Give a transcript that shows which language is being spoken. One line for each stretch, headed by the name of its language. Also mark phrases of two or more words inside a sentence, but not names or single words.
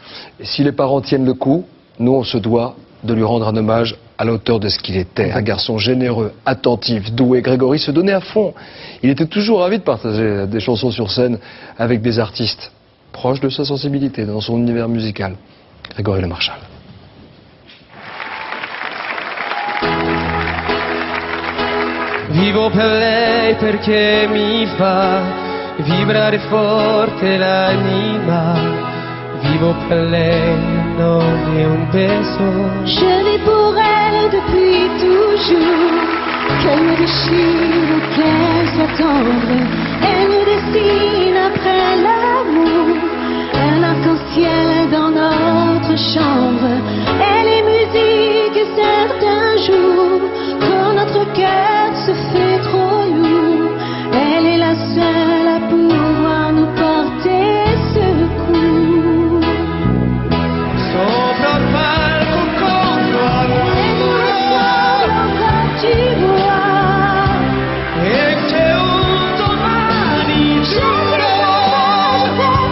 French: Et si les parents tiennent le coup, nous, on se doit de lui rendre un hommage à la hauteur de ce qu'il était. Un garçon généreux, attentif, doué. Grégory se donnait à fond. Il était toujours ravi de partager des chansons sur scène avec des artistes proches de sa sensibilité, dans son univers musical. Grégory Le Marchal.
Italian: Vivo per lei perché mi fa vibrare forte l'anima. Vivo per lei, non è un beso.
French: Je vis pour elle depuis toujours. Qu'elle me déchire ou qu'elle soit tendre, elle me dessine après l'amour. Un arc-en-ciel dans notre chambre. Elle est musique certains jours. Quand notre cœur se fait trop lourd, elle est la seule à pouvoir nous porter secours.
Italian: Sopra il palco contro al muro
French: Quand tu vois
Italian: e che un domani giuro